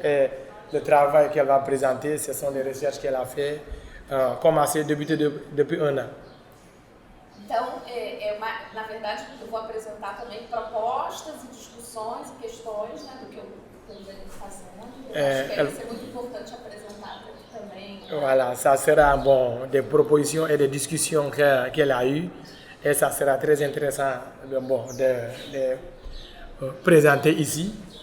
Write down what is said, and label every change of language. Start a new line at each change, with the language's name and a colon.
French: Et le travail qu'elle va présenter, ce sont des recherches qu'elle a fait, commencé, débuté depuis un an.
Portuguese: Então, na verdade, eu vou apresentar também propostas e discussões e questões, né, do que eu venho fazendo. Eu acho que isso é muito importante apresentar aqui também.
French: Voilà, ça sera des propositions et des discussions qu'elle a eues et ça sera très intéressant de présenter ici.